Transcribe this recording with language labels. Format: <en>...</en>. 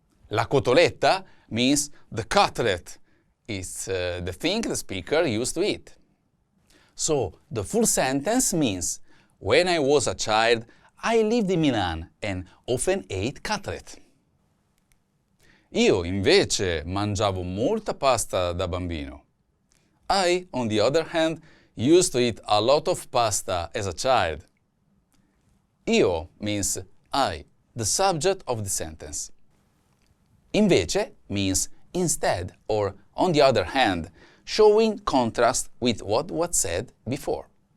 <en>La cotoletta means the cutlet. It's the thing the speaker used to eat. So the full sentence means, when I was a child, I lived in Milan and often ate cutlet.</en> <it>Io invece mangiavo molta pasta da bambino.</it> <en>I, on the other hand, used to eat a lot of pasta as a child. Io means I, the subject of the sentence. Invece means instead or on the other hand, showing contrast with what was said before.</en>